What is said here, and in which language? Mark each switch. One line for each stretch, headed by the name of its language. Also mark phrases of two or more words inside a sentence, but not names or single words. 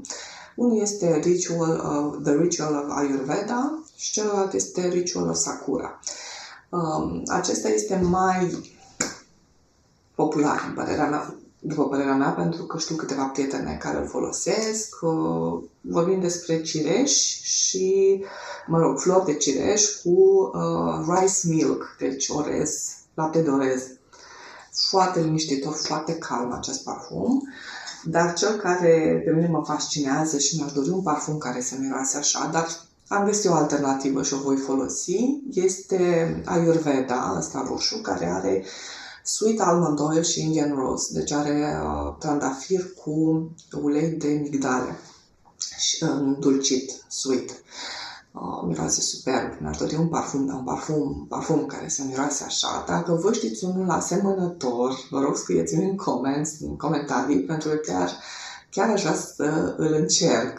Romanian: Unul este The Ritual of Ayurveda și celălalt este Ritual of Sakura. Acesta este mai popular, după părerea mea, pentru că știu câteva prietene care îl folosesc. Vorbim despre cireș și, flori de cireș cu
English: rice milk,
Romanian: deci orez, lapte de orez. Foarte liniștitor, foarte calm acest parfum, dar cel care pe mine mă fascinează și mi-aș dori un parfum care să miroase așa, dar am găsit o alternativă și o voi folosi, este Ayurveda, ăsta roșu, care are
English: sweet almond oil
Romanian: și
English: Indian rose,
Romanian: deci are trandafir cu ulei de migdale și dulcit, sweet. Miroase superb. Mi-aș dori un parfum care să miroase așa. Dacă vă știți unul asemănător, vă rog scrieți-mi în comentarii, pentru că chiar aș vrea să îl încerc.